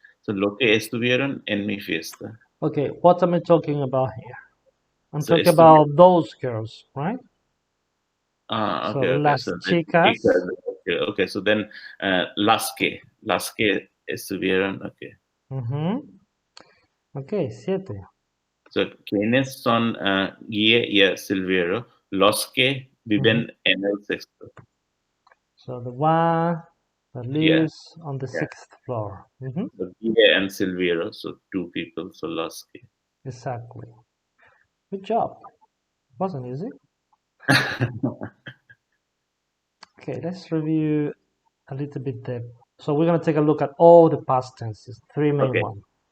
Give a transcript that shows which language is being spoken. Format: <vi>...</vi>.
<es>So lo que estuvieron en mi fiesta.</es> <en>Okay, what am I talking about here? I'm talking about those girls, right? Okay.</en> <es>So las chicas.</es> <en>Okay, so then</en> <es>las que estuvieron.</es> <en>Okay. Okay, 7.</en> <es>So, ¿quiénes son Guille y Silviero? Los que viven en el sexto.</es> <en>So the one that lives on the 6th floor. So Guille and Silviero, so 2 people, so los que. Exactly. Good job. Wasn't easy. Okay, let's review a little bit there. So we're going to take a look at all the past tenses, 3 main ones.</en>